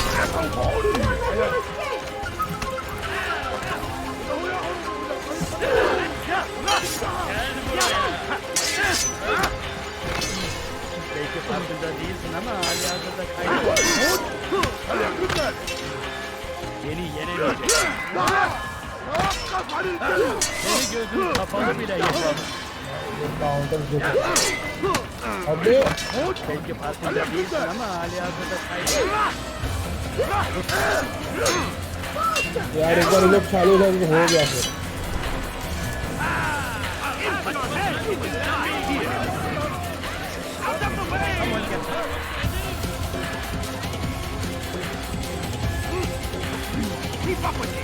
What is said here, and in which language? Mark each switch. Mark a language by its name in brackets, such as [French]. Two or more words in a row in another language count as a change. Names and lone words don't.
[Turkish] Belki farkında değilsin ama halihazırda kaybediyorsun. Seni yenemeyecek. Seni gözün kapalı bile yapamaz. [Hindi] काउंटर अबे [Turkish] Belki farkında değilsin ama halihazırda kaybediyorsun. [Hindi] यार एक बार लोग चालू हो जाए तो हो गया फिर [English] Keep up with me.